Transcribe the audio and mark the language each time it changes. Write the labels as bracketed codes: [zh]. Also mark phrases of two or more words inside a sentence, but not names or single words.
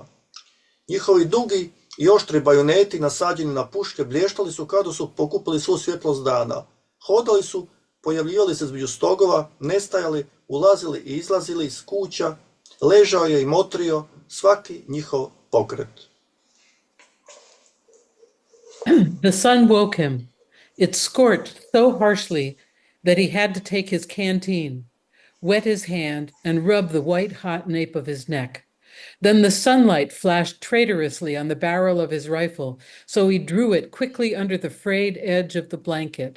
[hr] Njihovi dugi i oštri bajoneti nasađeni na puške blještali su kao da su pokupili svu svjetlost dana. Hodali su, pojavljivali se između stogova, nestajali, ulazili i izlazili iz kuća, ležao je i motrio svaki njihov pokret. [en] The sun woke him. It scorched so harshly that he had to take his canteen, wet his hand, and rub the white hot nape of his neck. Then the sunlight flashed traitorously on the barrel of his rifle, so he drew it quickly under the frayed edge of the blanket.